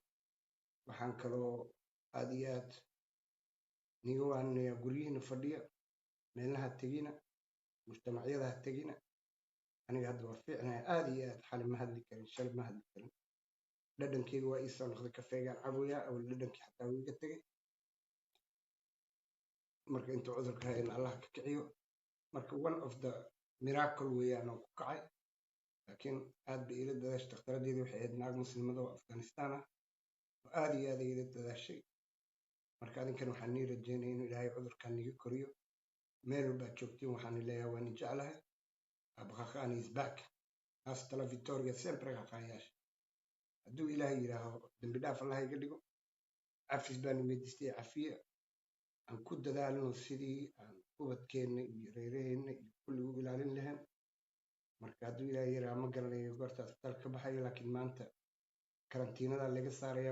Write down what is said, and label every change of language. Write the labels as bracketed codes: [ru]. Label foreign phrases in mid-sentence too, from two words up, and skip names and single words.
[so] waxaan kaloo aad iyo aad niga waaninayaa guryihiina fadhiya, meelaha tegina, mujtamacyada ha tegina. aniga hadda waa fiicnahay aad iyo aad. xali ma hadli karin, shalay ma hadli karin. dhadhankeyga waa ii soo noqday, kafeegaan caboyaa, awal dhadhankii xataa wuu iga tegay. marka intuu cudurka hayn allah ka kiciyo. marka [en] one of the miracle [so] weeyaan oo ku kacay. laakiin aad bay ila dadaashay. dhakhtaraddeedii waxay ahayd naag muslimada oo Afghanistan ah oo aad iyo aad ay ila dadaashay. marka adinkan waxaan nii rajeynaya inuu ilaahay cudurkan niga koriyo. meel walbaad joogtiin waxaan leeyahay waan jeclahay. abqaqaani [en] is back. [es] hasta la Victoria sempre [so] qaqaayaasha. hadduu ilaahay yidhaaho dembi dhaaf allah iga dhigo. cafis baan weydiistay, cafiye. aan ku dadaalno sidii aan ubadkeenna iyo reeraheenna iyo kulli u ilaalin lahayn. marka hadduu ilaahay yidhaaho ma garanayo goorta isbitaalka ka baxayo, laakiin maanta karantiinadaa laga saarayaa.